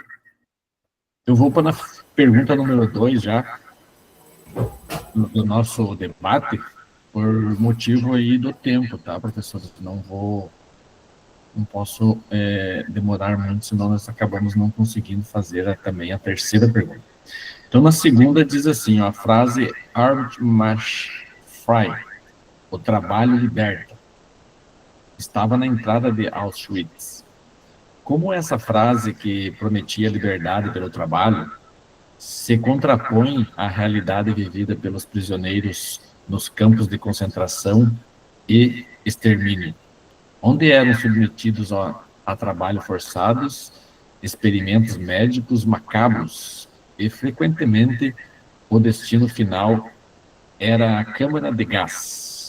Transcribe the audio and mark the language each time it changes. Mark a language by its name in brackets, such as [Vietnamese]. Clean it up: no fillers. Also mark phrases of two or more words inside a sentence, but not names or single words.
[Portuguese] Eu vou para a pergunta número 2 já, do nosso debate, por motivo aí do tempo, tá, professor? Não posso demorar muito, senão nós acabamos não conseguindo fazer também a terceira pergunta. Então, na segunda diz assim, ó, a frase [German] Arbeit macht frei, [Portuguese] o trabalho liberta, estava na entrada de Auschwitz. Como essa frase que prometia liberdade pelo trabalho se contrapõe à realidade vivida pelos prisioneiros nos campos de concentração e extermínio, onde eram submetidos a trabalho forçados, experimentos médicos macabros, e frequentemente o destino final era a câmara de gás.